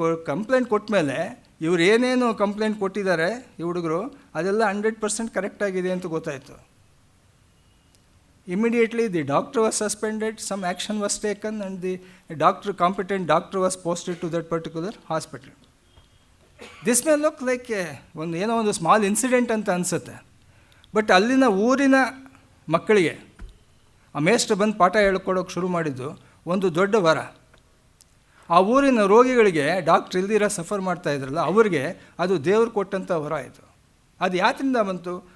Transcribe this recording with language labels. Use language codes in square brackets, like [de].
[kn] Complaint ಕೊಟ್ಟ ಮೇಲೆ ಇವ್ರು ಏನೇನು ಕಂಪ್ಲೇಂಟ್ ಕೊಟ್ಟಿದ್ದಾರೆ ಈ ಹುಡುಗರು, ಅದೆಲ್ಲ 100% ಕರೆಕ್ಟಾಗಿದೆ ಅಂತ ಗೊತ್ತಾಯಿತು. [en] Immediately the doctor was suspended, some action was taken, and the competent doctor was posted to that particular hospital. This may look like [kn] ಒಂದು ಸ್ಮಾಲ್ ಇನ್ಸಿಡೆಂಟ್ ಅಂತ ಅನಿಸುತ್ತೆ, ಬಟ್ ಅಲ್ಲಿನ ಊರಿನ ಮಕ್ಕಳಿಗೆ ಆ ಮೇಷ್ಟ್ರು ಬಂದು ಪಾಠ ಹೇಳ್ಕೊಡೋಕೆ ಶುರು ಮಾಡಿದ್ದು ಒಂದು ದೊಡ್ಡ ವರ. ಆ ಊರಿನ ರೋಗಿಗಳಿಗೆ ಡಾಕ್ಟ್ರ್ ಇಲ್ದಿರ ಸಫರ್ ಮಾಡ್ತಾ ಇದ್ರಲ್ಲ, ಅವ್ರಿಗೆ ಅದು ದೇವ್ರು ಕೊಟ್ಟಂಥ ವರ ಆಯಿತು. ಅದು ಯಾತ್ರಿಂದ ಬಂತು?